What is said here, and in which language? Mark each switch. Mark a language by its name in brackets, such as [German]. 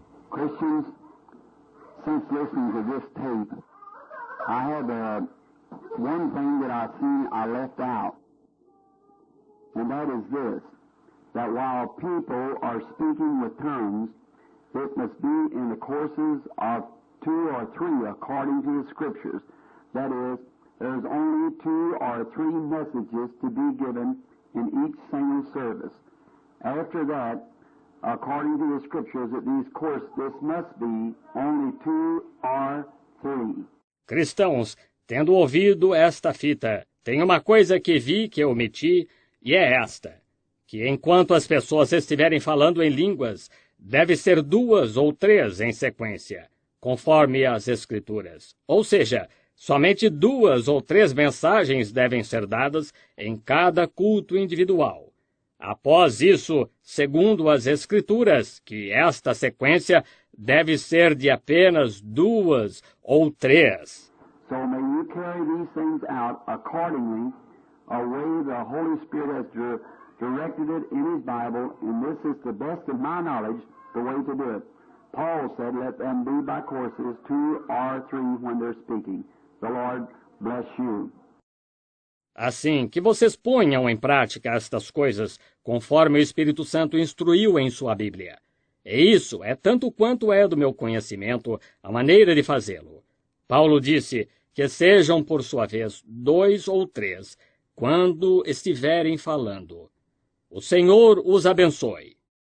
[English] Christians, since listening to this tape, I have one thing that I've seen I left out, and that is this, that while people are speaking with tongues, it must be in the courses of 2 or 3 according to the Scriptures. That is, there's only 2 or 3 messages to be given in each single service. After that, according to the Scriptures, this must be only 2 or 3. [Portuguese] Cristãos, tendo ouvido esta fita, tem uma coisa que vi que omiti, e é esta, que enquanto as pessoas estiverem falando em línguas, deve ser 2 ou 3 em sequência, conforme as Escrituras. Ou seja, somente 2 ou 3 mensagens devem ser dadas em cada culto individual. Após isso, segundo as Escrituras, que esta sequência deve ser de apenas 2 ou 3. [English] So may you carry these things out accordingly, a way the Holy Spirit has directed it in His Bible, and this is the best of my knowledge, the way to do it. Paul said, let them be by courses 2 or 3 when they're speaking. The Lord bless you. [Portuguese] Assim, que vocês ponham em prática estas coisas, conforme o Espírito Santo instruiu em sua Bíblia. E isso é tanto quanto é do meu conhecimento a maneira de fazê-lo. Paulo disse que sejam, por sua vez, 2 ou 3, quando estiverem falando. O Senhor os abençoe.